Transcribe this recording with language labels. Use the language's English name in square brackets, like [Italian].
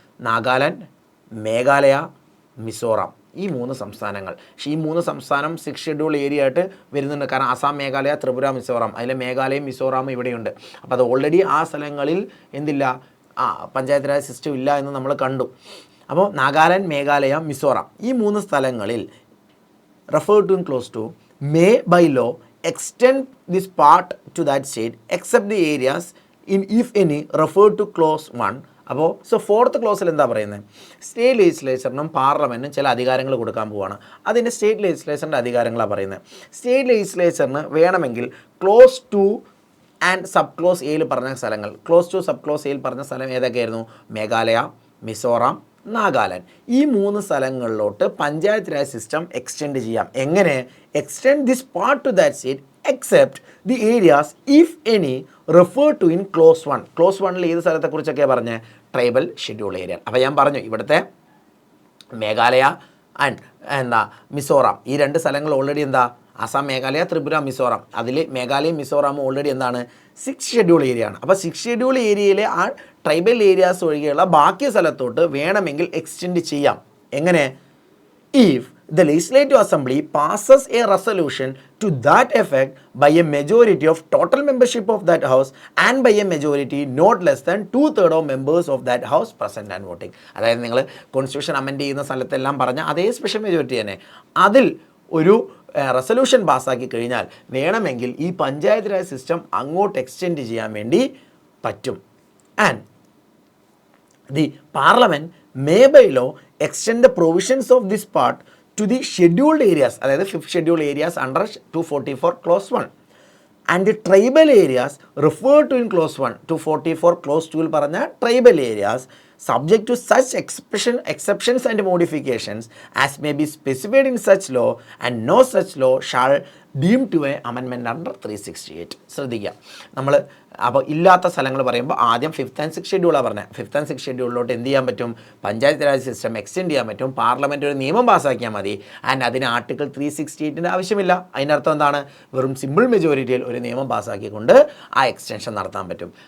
[Malayalam] നാഗാലാൻഡ്, മേഘാലയ, മിസോറാം ഈ 3 സംസ്ഥാനങ്ങൾ. പക്ഷേ ഈ 3 സംസ്ഥാനം 6 ഷെഡ്യൂൾ ഏരിയ ആയിട്ട് വരുന്നുണ്ട്. കാരണം ആസാം, മേഘാലയ, ത്രിപുര, മിസോറാം, അതിലെ മേഘാലയയും മിസോറാമും ഇവിടെയുണ്ട്. അപ്പോൾ അത് ഓൾറെഡി ആ സ്ഥലങ്ങളിൽ എന്തില്ല? പഞ്ചായത്ത് രാജ് സിസ്റ്റം ഇല്ല എന്ന് നമ്മൾ കണ്ടു. അപ്പോൾ നാഗാലാൻഡ്, മേഘാലയ, മിസോറാം ഈ 3 സ്ഥലങ്ങളിൽ [English] referred to in clause 2 may by law extend this part to that state except the areas in if any referred to clause 1. [Malayalam] അപ്പോൾ ഫോർത്ത് ക്ലോസിൽ എന്താ പറയുന്നത്? സ്റ്റേറ്റ് ലെജിസ്ലേച്ചറിനും പാർലമെൻറ്റിനും ചില അധികാരങ്ങൾ കൊടുക്കാൻ പോവുകയാണ്. അതിൻ്റെ സ്റ്റേറ്റ് ലെജിസ്ലേച്ചറിൻ്റെ അധികാരങ്ങളാണ് പറയുന്നത്. സ്റ്റേറ്റ് ലെജിസ്ലേച്ചറിന് വേണമെങ്കിൽ ക്ലോസ് 2 ആൻഡ് സബ് ക്ലോസ് എയിൽ പറഞ്ഞ സ്ഥലങ്ങൾ, ക്ലോസ് 2 സബ് ക്ലോസ് എയിൽ പറഞ്ഞ സ്ഥലം ഏതൊക്കെയായിരുന്നു? മേഘാലയ, മിസോറാം, നാഗാലാൻഡ്. ഈ 3 സ്ഥലങ്ങളിലോട്ട് പഞ്ചായത്ത് രാജ് സിസ്റ്റം എക്സ്റ്റെൻഡ് ചെയ്യാം. എങ്ങനെ? [English] Extend this part to that state except the areas if any refer to in clause 1. [Malayalam] Close 1ൽ ഏത് സ്ഥലത്തെക്കുറിച്ചൊക്കെയാണ് പറഞ്ഞത്? Tribal schedule area. അപ്പോൾ ഞാൻ പറഞ്ഞു ഇവിടുത്തെ മേഘാലയ ആൻഡ് മിസോറാം ഈ 2 സ്ഥലങ്ങൾ ഓൾറെഡി എന്താ? ആസാം, മേഘാലയ, ത്രിപുര, മിസോറാം. അതിൽ മേഘാലയയും മിസോറാമും ഓൾറെഡി എന്താണ്? 6th ഷെഡ്യൂൾ ഏരിയ ആണ്. അപ്പോൾ 6th ഷെഡ്യൂൾ ഏരിയയിലെ ആ ട്രൈബൽ ഏരിയാസ് ഒഴികെയുള്ള ബാക്കി സ്ഥലത്തോട്ട് വേണമെങ്കിൽ എക്സ്റ്റെൻഡ് ചെയ്യാം. എങ്ങനെ? [English] If the legislative assembly passes a resolution to that effect by a majority of total membership of that house and by a majority not less than 2/3 of members of that house present and voting. [Malayalam] അതായത് നിങ്ങൾ constitution amend ചെയ്യുന്ന സ്ഥലത്തെല്ലാം പറഞ്ഞ അതേ special majority തന്നെ അതിൽ ഒരു resolution പാസ്സാക്കി കഴിഞ്ഞാൽ വേണമെങ്കിൽ ഈ പഞ്ചായത്ത് രാജ് സിസ്റ്റം അങ്ങോട്ട് എക്സ്റ്റെൻഡ് ചെയ്യാൻ വേണ്ടി പറ്റും. [English] And the parliament may by law extend the provisions of this part to the scheduled areas, അതായത് 5th schedule areas under 244 clause 1 and the tribal areas referred to in clause 1. 244 clause 2ൽ പറഞ്ഞ tribal areas subject to such exceptions and modifications as may be specified in such law and no such law shall deemed to a amendment under 368. [Malayalam] ശ്രദ്ധിക്കുക, നമ്മൾ അപ്പോൾ ഇല്ലാത്ത സ്ഥലങ്ങൾ പറയുമ്പോൾ ആദ്യം 5th and 6th ഷെഡ്യൂളാണ് പറഞ്ഞത്. 5th and 6th ഷെഡ്യൂളിലോട്ട് എന്ത് ചെയ്യാൻ പറ്റും? പഞ്ചായത്ത് രാജ് സിസ്റ്റം എക്സ്റ്റെൻഡ് ചെയ്യാൻ പറ്റും. പാർലമെൻറ്റ് ഒരു നിയമം പാസ്സാക്കിയാൽ മതി. ആൻഡ് അതിന് ആർട്ടിക്കിൾ 368ൻ്റെ ആവശ്യമില്ല. അതിനർത്ഥം എന്താണ്? വെറും സിമ്പിൾ മെജോറിറ്റിയിൽ ഒരു നിയമം പാസ്സാക്കിക്കൊണ്ട് ആ എക്സ്റ്റൻഷൻ നടത്താൻ പറ്റും.